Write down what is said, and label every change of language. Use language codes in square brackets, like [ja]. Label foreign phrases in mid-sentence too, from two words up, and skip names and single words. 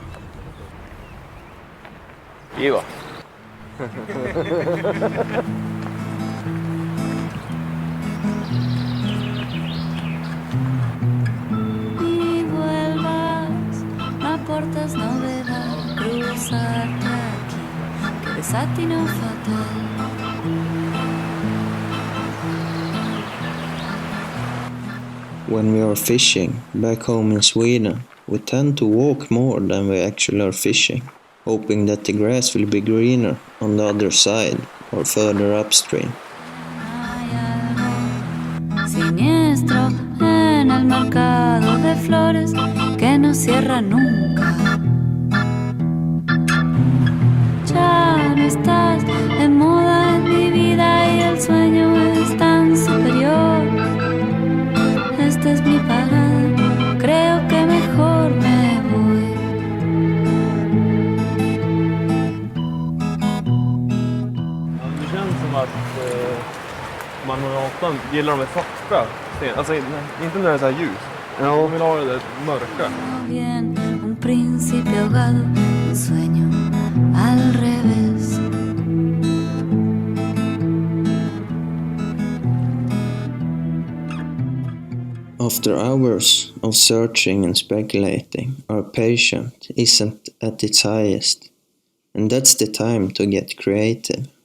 [fi] Kiva. [es] Y vuelvas, no aportas novedad, cruzarte aquí, que desatino fatal. [en] When we are fishing back home in Sweden, we tend to walk more than we actually are fishing, hoping that the grass will be greener on the other side or further upstream. [es] Hay algo siniestro en el mercado de flores que no cierra nunca. Ya no estás de moda en mi vida y el sueño es tan superior. Esta es mi parada, creo que mejor me voy. [sv] Det känns som att Marmoratan gillar de här svarta sten. Alltså inte när det är så här ljus. De vill ha det där mörka. [es] Bien, un príncipe ahogado, un sueño al revés. [en] After hours of searching and speculating, our patience isn't at its highest, and that's the time to get creative.